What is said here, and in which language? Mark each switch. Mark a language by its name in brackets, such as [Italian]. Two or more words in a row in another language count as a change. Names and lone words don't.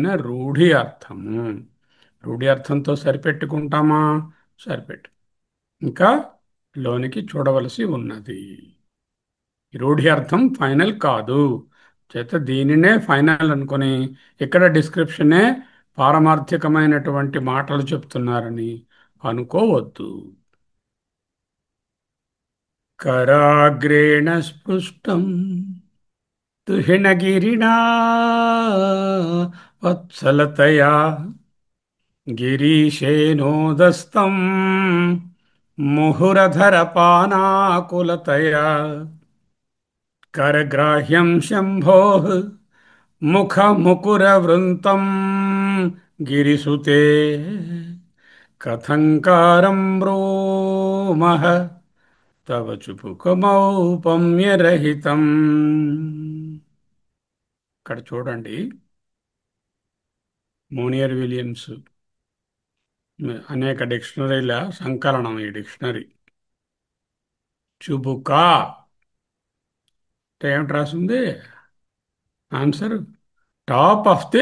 [Telugu] రూఢి అర్థము రూఢి అర్థంతో సరిపెట్టుకుంటామా సరిపెట్టు ఇంకా లోనికి చూడవలసి ఉన్నది ఈ రూఢి అర్థం ఫైనల్ కాదు చేత దీనినే ఫైనల్ అనుకొని ఇక్కడ డిస్క్రిప్షనే పారమార్థికమైనటువంటి మాటలు చెప్తున్నారని అనుకోవద్దు [Sanskrit] कराग्रेण स्पृष्टं तुहिनगिरिणा वत्सलतया गिरीशेनोदस्तं मुहुरधरपानाकुलतया करग्राह्यं शम्भोः मुखमुकुरवृन्तं गिरिसुते कथङ्कारं ब्रूमः తవ చుపుకమౌపమ్యరహితం [Telugu] ఇక్కడ చూడండి మోనియర్ విలియమ్స్ అనేక డిక్షనరీల సంకలనం ఈ డిక్షనరీ చుబుకా అంటే ఏమిటి రాసింది [English] answer top of the